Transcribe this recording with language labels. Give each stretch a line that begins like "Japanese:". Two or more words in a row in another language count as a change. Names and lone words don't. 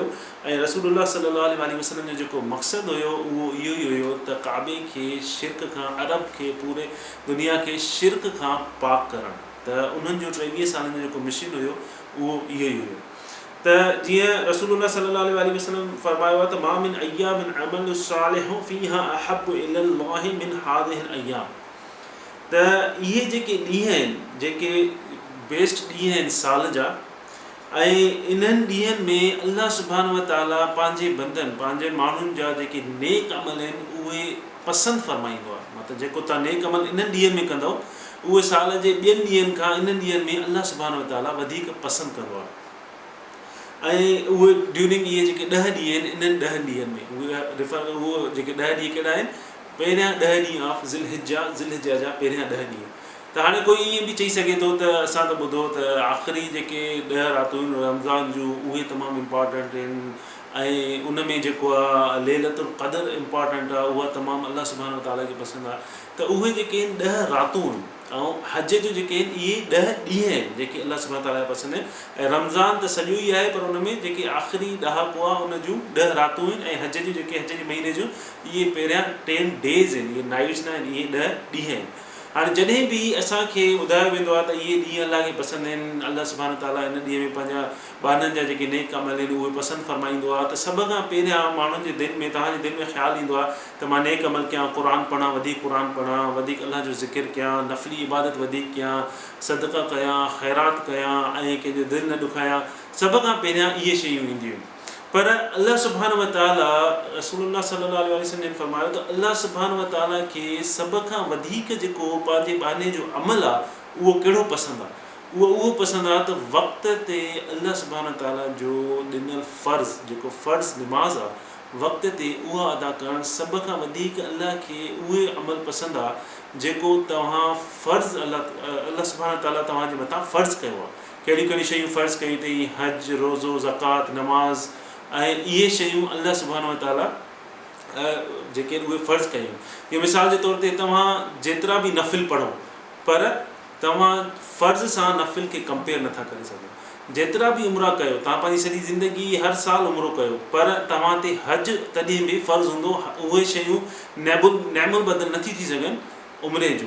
Sindhi: ऐं रसूलुल्लाह
Arabic: صلى الله عليه وسلم
Sindhi: जो जेको मक़सदु हुयो उहो इहो ई हुयो त काबे खे शिरक खां, अरब खे, पूरे दुनिया खे शिरक खां पाक करणु। त उन्हनि जो 23 सालनि जो जेको मिशन हुयो उहो इहो ई हुयो। त जीअं रसूलुल्लाह
Arabic: صلى الله عليه وسلم
Sindhi: फरमायो आहे त
Arabic: ما من أيام العمل الصالح فيها أحب إلى الله من هذه الأيام.
Sindhi: त इहे जेके ॾींहं आहिनि, जेके बेस्ट ॾींहं आहिनि साल जा, ऐं इन्हनि ॾींहंनि में
Arabic: الله سبحانه وتعالى
Sindhi: पंहिंजे बंदनि, पंहिंजे माण्हुनि जा जेके नेक अमल आहिनि उहे पसंदि फरमाईंदो आहे। मतिलबु जेको तव्हां नेक अमल इन्हनि ॾींहंनि में कंदव उहे साल जे ॿियनि ॾींहंनि खां इन्हनि ॾींहंनि में
Arabic: الله سبحانه وتعالى
Sindhi: वधीक पसंदि कंदो आहे। ऐं उहे ड्यूरिंग इहे जेके 10 ॾींहं आहिनि, इन्हनि 10 ॾींहंनि में उहे जेके 10 ॾींहं कहिड़ा आहिनि, पहिरियां 10 ॾींहं ऑफ ज़िलहिज्जा जा पहिरियां 10 ॾींहं। त हाणे कोई ईअं बि चई सघे थो त असां त ॿुधो त आख़िरी जेके 10 रातूं आहिनि रमज़ान जूं उहे तमामु इम्पॉर्टेंट आहिनि, ऐं उन में जेको आहे लैलतुल क़द्र इम्पॉर्टेंट आहे, उहा तमामु
Arabic: الله سبحانه وتعالى
Sindhi: खे पसंदि आहे। त उहे जेके आहिनि 10 रातूं आहिनि, ऐं हज जो जेके आहिनि इहे 10 ॾींहं आहिनि जेके
Arabic: الله سبحانه وتعالى
Sindhi: खे पसंदि आहिनि। ऐं रमज़ान त सॼो ई आहे, पर उन में जेके आख़िरी ॾहाको आहे उन जूं 10 रातूं आहिनि, ऐं हज जूं जेके हज जे महीने जूं इहे पहिरियां 10 डेज़ आहिनि, इहे नाइट्स न आहिनि, इहे 10 ॾींहं आहिनि। हाणे जॾहिं बि असांखे ॿुधायो वेंदो आहे त इहे ॾींहं अल्लाह खे पसंदि आहिनि,
Arabic: الله سبحانه وتعالى
Sindhi: इन ॾींहं में पंहिंजा ॿारनि जा जेके नेक अमल आहिनि उहे पसंदि फरमाईंदो आहे, त सभ खां पहिरियां माण्हुनि जे दिलि में, तव्हांजे दिलि में ख़्यालु ईंदो आहे त मां नेक अमल कयां, क़ुर पढ़ां, वधीक क़ुर पढ़ां, वधीक अल्लाह जो ज़िकिर कयां, नफ़ली इबादत वधीक कयां, सदका कयां, ख़ैरात कयां, ऐं कंहिंजो दिलि न ॾुखायां। सभ खां पहिरियां इहे शयूं ईंदियूं आहिनि। पर
Arabic: الله سبحانه وتعالى,
Sindhi: रसूलुल्लाह
Arabic: صلى الله عليه وسلم
Sindhi: ने फरमायो त
Arabic: الله سبحانه وتعالى
Sindhi: खे सभ खां वधीक जेको पंहिंजे बाने जो अमल आहे उहो कहिड़ो पसंदि आहे, उहो पसंदि आहे त वक़्त ते
Arabic: الله سبحانه وتعالى
Sindhi: जो ॾिनल फ़र्ज़, जेको फ़र्ज़ निमाज़ आहे, वक़्त ते उहा अदा करणु सभ खां वधीक अल्लाह खे उहे अमल पसंदि आहे जेको तव्हां फ़र्ज़
Arabic: الله سبحانه وتعالى
Sindhi: तव्हांजे मथां फ़र्ज़ु कयो आहे। कहिड़ियूं कहिड़ियूं शयूं फ़र्ज़ु कयूं अथई, हज, रोज़ो, ज़कात, नमाज़, ऐं इहे शयूं
Arabic: الله سبحانه وتعالى
Sindhi: जेके उहे फ़र्ज़ु कयूं। जीअं मिसाल जे तौर ते तव्हां जेतिरा बि नफ़िल पढ़ो, पर तव्हां फ़र्ज़ सां नफ़िल खे कंपेयर नथा करे सघो। जेतिरा बि उमिरा कयो, तव्हां पंहिंजी सॼी ज़िंदगी हर साल उमिरो कयो, पर तव्हां ते हज तॾहिं बि फ़र्ज़ु हूंदो, उहे शयूं नैमुल बदल नथी थी सघनि उमिरे जूं।